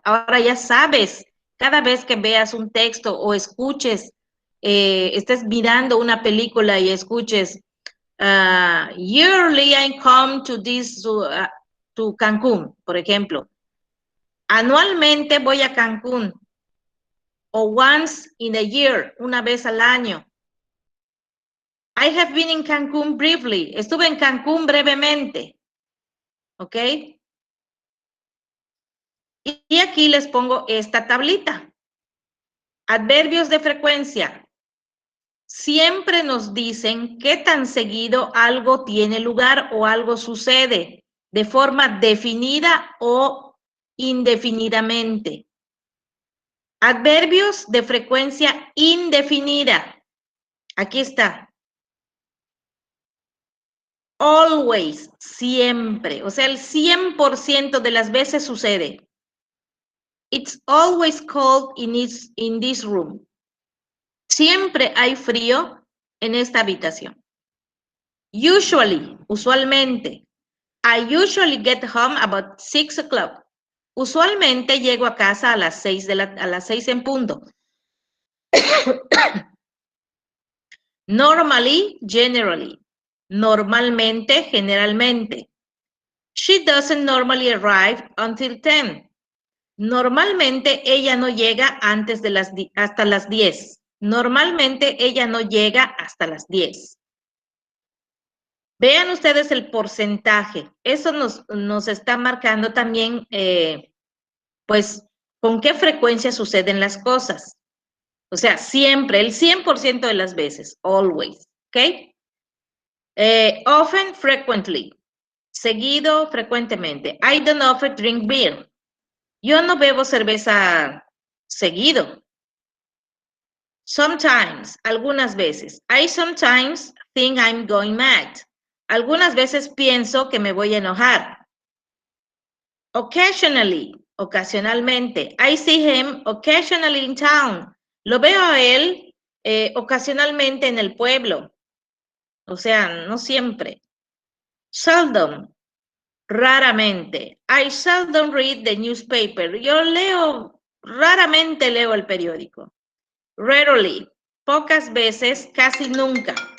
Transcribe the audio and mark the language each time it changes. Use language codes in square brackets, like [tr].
[es] Ahora ya sabes, cada vez que veas un texto o escuches, estés mirando una película y escuches, [en] yearly I come to Cancún, [es] por ejemplo. Anualmente voy a Cancún. O [en] once in a year, [es] una vez al año. [en] I have been in Cancún briefly. [es] Estuve en Cancún brevemente. ¿Ok? Y aquí les pongo esta tablita. Adverbios de frecuencia. Siempre nos dicen qué tan seguido algo tiene lugar o algo sucede, de forma definida o indefinidamente. Adverbios de frecuencia indefinida. Aquí está. Always, siempre. O sea, el 100% de las veces sucede. [en] It's always cold in this room. [es] Siempre hay frío en esta habitación. Usually, usualmente. [en] I usually get home about 6 o'clock. [es] Usualmente llego a casa a las 6 en punto. Normally, generally. Normalmente, generalmente. [en] She doesn't normally arrive until 10. [es] Normalmente ella no llega hasta las 10. Normalmente ella no llega hasta las 10. Vean ustedes el porcentaje. Eso nos está marcando también, pues, con qué frecuencia suceden las cosas. O sea, siempre, el 100% de las veces, always, ¿ok? Often, frequently. Seguido, frecuentemente. [en] I don't often drink beer. [es] Yo no bebo cerveza seguido. Sometimes, algunas veces. [en] I sometimes think I'm going mad. [es] Algunas veces pienso que me voy a enojar. Occasionally, ocasionalmente. [en] I see him occasionally in town. [es] Lo veo a él ocasionalmente en el pueblo. O sea, no siempre. Seldom, raramente. [en] I seldom read the newspaper. [es] Yo raramente leo el periódico. Rarely, pocas veces, casi nunca.